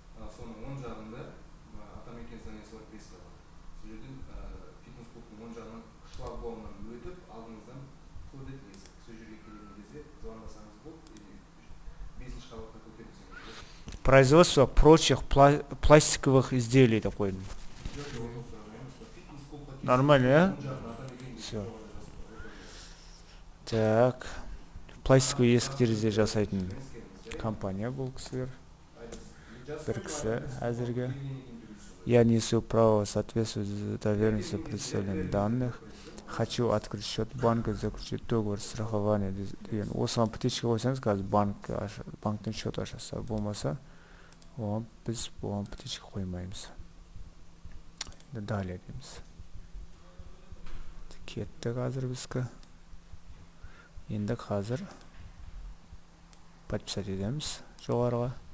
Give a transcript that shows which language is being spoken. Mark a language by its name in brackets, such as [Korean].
[Kazakh] Соның оң жағында атамекен зданиясы бар бес қабат. Сол жерден фитнес клубтың оң жағынан шлагбаумнан өтіп, алдыңыздан кодет есік. Сол жерге келген кезде звондасаңыз болды, бесінші қабатқа көтерілсеңіз. [Russian] Производство прочих пластиковых изделий [Kazakh] деп қойдым. [Russian] Нормально, Все. Так. [Kazakh] Пластиковый есік терезе жасайтын компания бұл кісілер. Бір кісі әзірге. [Russian] Я несу право соответствовать доверенности представленных данных. Хочу открыть счет банка, заключить договор страхования [Kazakh] деген. Осыған птичка қойсаңыз, қазір банктың счет ашаса болмаса, біз оған птичка қоймаймыз. Далее дейміз. Кетті қазір бізгі. Енді қазір подписать етеміз жоғарыға.